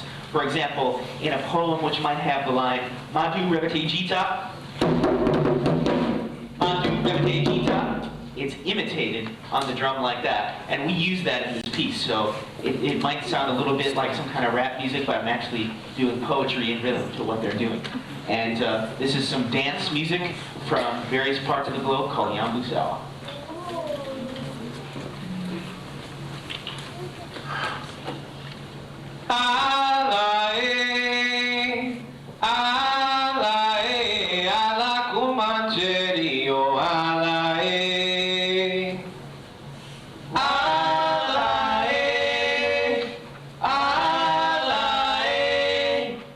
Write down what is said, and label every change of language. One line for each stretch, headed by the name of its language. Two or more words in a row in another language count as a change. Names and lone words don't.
English: For example, in a poem which might have the line, Madu Revete Jita, Madu Revete Jita, it's imitated on the drum like that. And we use that in this piece. So it might sound a little bit like some kind of rap music, but I'm actually doing poetry in rhythm to what they're doing. And this is some dance music from various parts of the globe called Yambu Sawa. Alae, alae, ala kumanjeri o alae, alae, alae,